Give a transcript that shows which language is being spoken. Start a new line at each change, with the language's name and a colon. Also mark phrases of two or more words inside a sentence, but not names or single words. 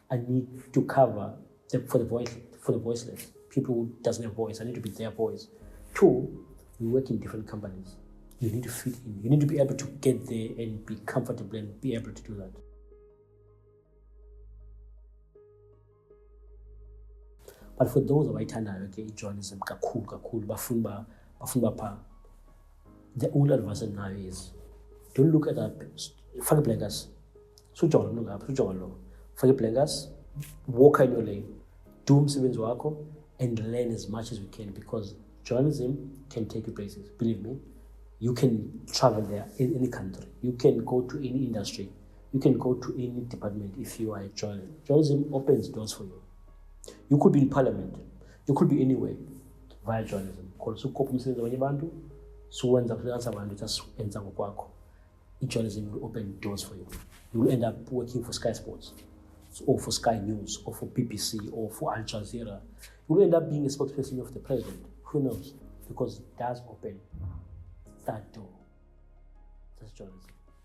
English: I need to cover for the voiceless, people who doesn't have voice. I need to be their voice. 2, we work in different companies. You need to fit in. You need to be able to get there and be comfortable and be able to do that. But for those
Xhosa: abayithandayo ke journalism kakhulu bafuna pha,
English: the only advice now is don't look at that. Fake blinkers.
Xhosa: Sujonga lo ngapha, sujonga lo.
English: Fake blinkers, walk in your lane, do
Xhosa: umsebenzi wakho
English: and learn as much as we can, because journalism can take you places. Believe me, you can travel there in any country. You can go to any industry. You can go to any department if you are a journalist. Journalism opens doors for you. You could be in parliament. You could be anywhere via journalism.
Xhosa: Because ukupha umsebenzi abanye abantu, suwenza freelance abantu just enza ngokwakho.
English: Journalism will open doors for you. You will end up working for Sky Sports, or for Sky News, or for BBC, or for Al Jazeera. You will end up being a spokesperson of the president. Who knows? Because it does open that door. That's journalism.